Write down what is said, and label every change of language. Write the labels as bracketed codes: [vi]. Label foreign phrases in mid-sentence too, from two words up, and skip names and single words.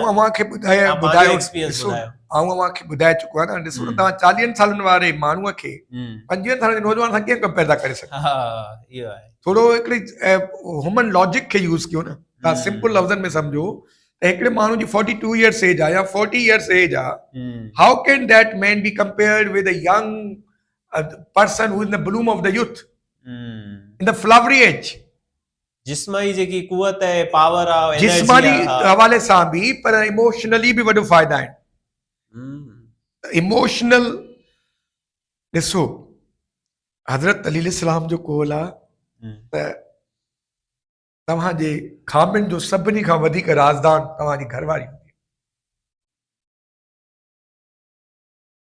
[sd] न? अव्हांखे तव्हां पंहिंजो ॿुधायो, एक्सपीरियंस ॾिसो, ॿुधायो। आऊं अव्हांखे ॿुधाए चुको आहे न, ॾिसो न हम्म, तव्हां 40 सालनि वारे माण्हूअ खे हम्म, 25 सालनि जे नौजवान सां कीअं कंपेयर था करे सघो? हा, इहो आहे। थोरो हिकिड़ी [en] human logic [sd] खे यूज़ कयो न। तव्हां सिंपल हम्म, लफ़्ज़नि में सम्झो त हिकिड़े माण्हू जी [en] 42 years age [sd] आहे या [en] 40 years age [sd] आहे, हम्म, [en] How can that man be compared with a young person who is in the bloom of the youth, हम्म। In the flowery age? [sd] जिस्मानी जेकी कुवत आहे, पावर आहे, एनर्जी जिस्मानी आहे। हा। हवाले सां बि, पर इमोशनली बि वॾो फ़ाइदा आहिनि। हम्म, इमोशनल, ॾिसो, हज़रत अली अलैहिस्सलाम जो कौल आहे हम्म, त तव्हांजे खामिन जो सभिनी खां वधीक राज़दान तव्हांजी घरवारी।